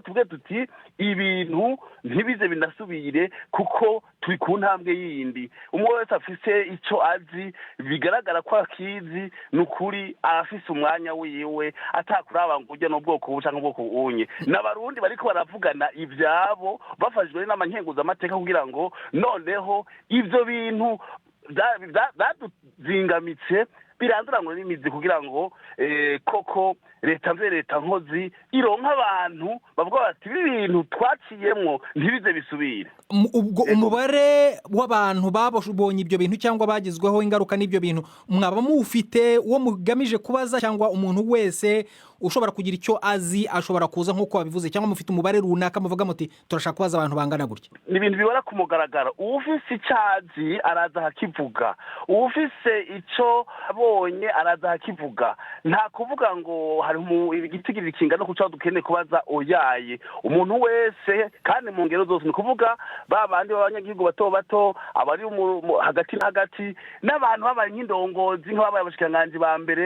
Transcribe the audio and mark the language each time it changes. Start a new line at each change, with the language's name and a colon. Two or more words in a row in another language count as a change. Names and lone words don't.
Rundi: tuvuge tuti ibintu ntibize binasubire kuko turi ku ntambwe yindi umwe wese afise icyo azi bigaragara ko akizi ni ukuri arafise umwanya wiwe atakuraba ngo ujya n'ubwoko buca n'ubwoko bunye n'abarundi bariko baravugana ibyabo bafashijwe n'amankenguzamateka kugira ngo noneho ibyo bintu byaduzingamitse biranduranwe n'imizi kugira ngo koko leta nkozi ironka abantu bavuga bati ibi bintu twaciyemwo ntibize bisubire
Kinyarwanda: ubwo umubare w'abantu babonye ibyo bintu cyangwa bagizweho ingaruka n'ibyo bintu mwaba muwufite uwo mugamije kubaza cyangwa umuntu wese ushobora kugira icyo azi ashobora kuza nk'uko wabivuze cyangwa mufite umubare runaka muvuga muti turashaka kubaza abantu bangana gutya
Rundi: ni ibintu bibora ku mugaragaro uwufise icyo azi araza hakivuga uwufise icyo abonye araza hakivuga nta kuvuga ngo hari igitigiri kingana ku cyo dukeneye kubaza oyaye umuntu wese kandi mu ngero zose ni kuvuga babandi b'abanyagihugu bato bato abari hagati na hagati n'abantu babaye nk'indongozi nk'ababaye abashikiranganji ba mbere